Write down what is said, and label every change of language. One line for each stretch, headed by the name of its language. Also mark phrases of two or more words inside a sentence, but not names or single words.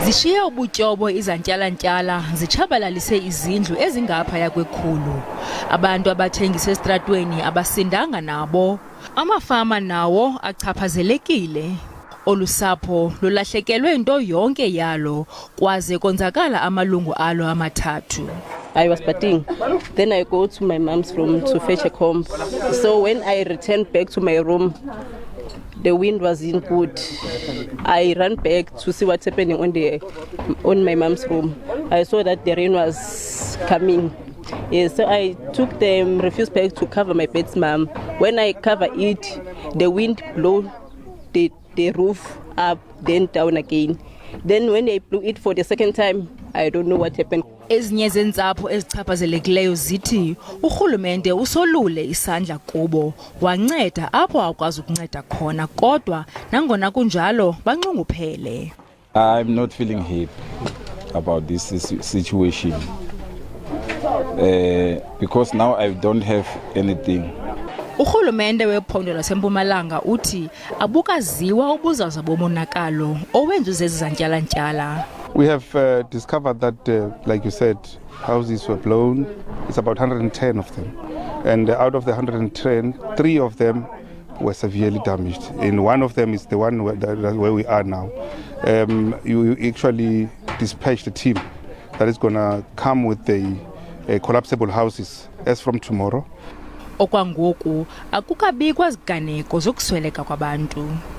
Xhosa: Zishiye ubutyobo izantyalantyala zitshabalalise izindlu ezingaphaya kwekhulu. Abantu abathengisa esitratweni abasindanga nabo. Amafama nawo achaphazelekile. Olu sapho lulahlekelwe into yonke yalo kwaze konzakala amalungu alo amathathu.
English: I was bathing. Then I go to my mom's room to fetch a comb. So when I returned back to my room, the wind wasn't good. I ran back to see what's happening on my mom's room. I saw that the rain was coming. Yes, so I took the refuse bag to cover my bed's mom. When I cover it, the wind blew the roof up, then down again. Then when I blew it for the second time, I don't know what happened.
Xhosa: Ezinye zentsapho ezichaphazelekileyo zithi urhulumente usolule isandla kubo wanceda apho akwazi ukunceda khona kodwa nangona kunjalo banxunguphele.
English: I'm not feeling happy about this situation because now I don't have anything.
Xhosa: Urhulumente wephondo laseMpumalanga uthi abukaziwa ubuzaza bomonakalo owenziwe zizantyalantyala.
English: We have discovered that, like you said, houses were blown. It's about 110 of them. And out of the 110, 3 of them were severely damaged. And one of them is the one where we are now. You actually dispatched a team that is going to come with the collapsible houses as from tomorrow.
Xhosa: Okwangoku akukabikwa ziganeko zokusweleka kwabantu.